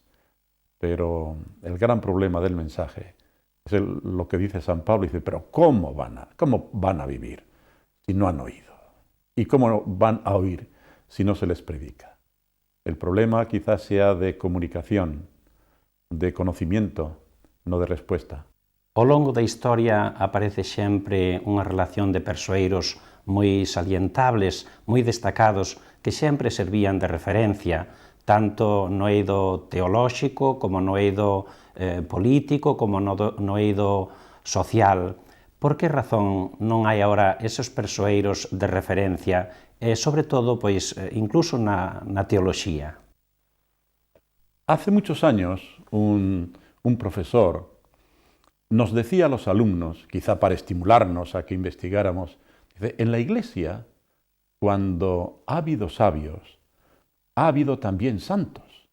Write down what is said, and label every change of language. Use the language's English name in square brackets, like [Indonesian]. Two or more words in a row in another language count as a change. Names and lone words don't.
[Spanish] Pero el gran problema del mensaje es lo que dice San Pablo, dice, pero ¿cómo van a vivir si no han oído? ¿Y cómo van a oír si no se les predica? El problema quizás sea de comunicación, de conocimiento, no de respuesta. [Galician] Ao longo da historia aparece sempre unha relación de persoeiros moi salientables, moi destacados, que sempre servían de referencia, tanto no eido teolóxico, como no eido político, como no eido social. Por que razón non hai agora esos persoeiros de referencia, e sobre todo, pois, incluso na teoloxía? [Spanish] Hace muchos años, un profesor nos decía a los alumnos, quizá para estimularnos a que investigáramos, dice, en la Iglesia, cuando ha habido sabios, ha habido también santos.